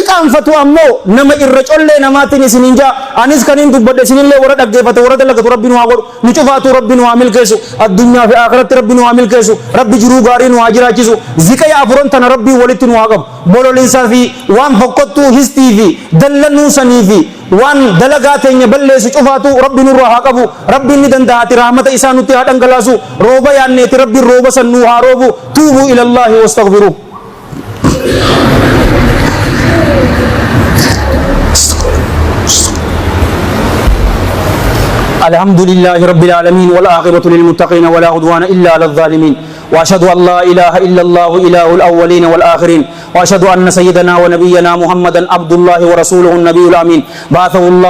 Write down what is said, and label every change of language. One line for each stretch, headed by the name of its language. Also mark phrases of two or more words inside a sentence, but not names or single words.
Oromo: qaanfatu ammoo nama irra collee namaatiin isiniin jaa anis kaniin dubbadhe isinillee warra dhaggeeffate warra dalagatu rabbi nu haa godhu nu cufaatu rabbi nu haa milkeessu addunyaa fi akhiratti rabbi nu haa milkeessu rabbi jiruu gaarii nu haa jiraachisu ziqaya afuran tana rabbii walitti nu haa qabu bololiinsaa fi waan fokkottuu histii fi dallannuu sanii fi waan dalagaa teenya balleessu cufaatu rabbi nurraa haa qabu rabbiin ni danda'ati rahmata isaa nutti haa dhangalaasu rooba yaanneeti rabbiin rooba san nuu haa roobu
Arabic: توبوا إلى الله واستغفروا الحمد لله رب العالمين والعاقبة للمتقين ولا عدوان إلا على الظالمين وأشهد أن لا إله إلا الله إله الأولين والآخرين وأشهد أن سيدنا ونبينا محمدا عبد الله ورسوله النبي الأمين بعثه الله